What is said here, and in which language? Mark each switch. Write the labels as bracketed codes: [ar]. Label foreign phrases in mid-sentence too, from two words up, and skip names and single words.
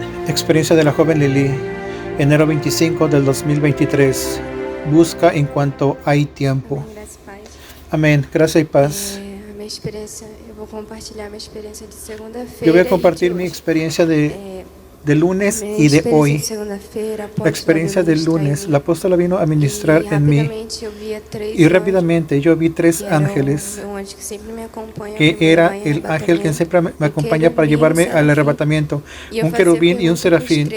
[es] Experiencia de la joven Lili, enero 25 del 2023. Busca en cuanto hay tiempo. [pt] Amém, graça e paz. [es] Amén. Gracias y paz. [pt] A minha experiência, eu vou compartilhar minha experiência de segunda-feira. [es] Yo voy a compartir mi experiencia de lunes y de hoy. La experiencia del lunes, la apóstola vino a ministrar en mí y rápidamente yo vi tres ángeles, que era el ángel que siempre me acompaña para llevarme al arrebatamiento, un querubín y un serafín.